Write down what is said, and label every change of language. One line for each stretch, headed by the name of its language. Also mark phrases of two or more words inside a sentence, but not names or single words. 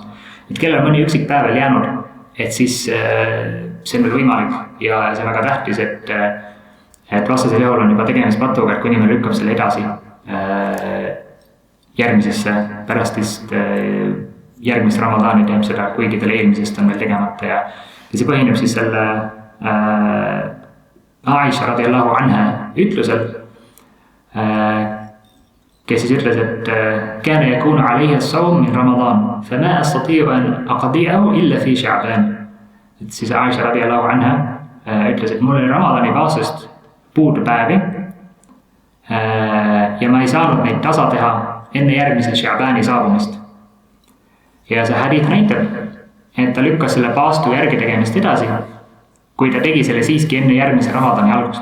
Estonian: Et kellel mõni üksik päev veel jäänud, et siis see on veel võimalik ja see on väga tähtis, et vastasel juhul on juba tegemist patuga, et kui inimene lükkab selle edasi järgmisesse, pärastist järgmist Ramadani teeb seda, kuigi tal eelmisest on veel tegemata ja see põhineb siis selle
Arabic: Aisha رضي الله عنها
Estonian: ütlusel, kes siis ütles, et
Arabic: كان يكون عليه الصوم من رمضان فما أستطيع أن أقضيه إلا في شعبان.
Estonian: Et siis Aisha
Arabic: رضي الله عنها
Estonian: ütles, et mul oli Ramadani paastust puudu päevi ja ma ei saanud neid tasa teha enne järgmise Sha'bani saabumist. Ja see hadith näitab, et ta lükkas selle paastu järgi tegemist edasi, kui ta tegi selle siiski enne järgmise Ramadani algust.